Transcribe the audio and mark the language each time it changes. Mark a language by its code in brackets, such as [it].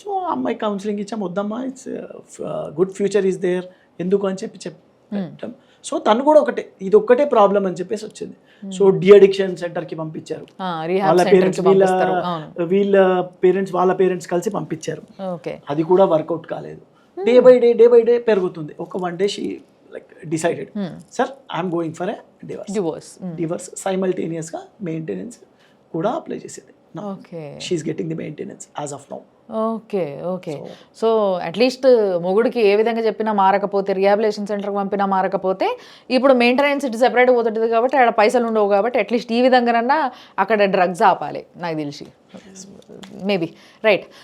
[te] So అమ్మాయి counselling ఇచ్చాం, వద్దమ్మా [en] it's good future is there, [te] ఎందుకు అని చెప్పాం. సో తను కూడా ఇది ఒక్కటే ప్రాబ్లం అని చెప్పేసి వచ్చింది. సో డి అడిక్షన్ సెంటర్కి పంపించారు, వాళ్ళ పేరెంట్స్ వీళ్ళ పేరెంట్స్ వాళ్ళ పేరెంట్స్ కలిసి పంపించారు. అది కూడా వర్కౌట్ కాలేదు. డే బై డే పెరుగుతుంది. [en] ఒక 1 day she like decided, sir, I'm going for a divorce. [te] Simultaneous గా మెయింటెనెన్స్ కూడా అప్లై చేసేది. [en] She is getting the maintenance as of now. Okay. [te] So at least మొగుడికి ఏ విధంగా చెప్పినా మారకపోతే, రిహాబిలేషన్ సెంటర్కి పంపినా మారకపోతే, ఇప్పుడు మెయింటెనెన్స్ ఇటు సెపరేట్ పోతుంది కాబట్టి అక్కడ పైసలు ఉండవు కాబట్టి అట్లీస్ట్ ఈ విధంగానన్నా అక్కడ డ్రగ్స్ ఆపాలి నాకు తెలిసి, మేబీ. రైట్.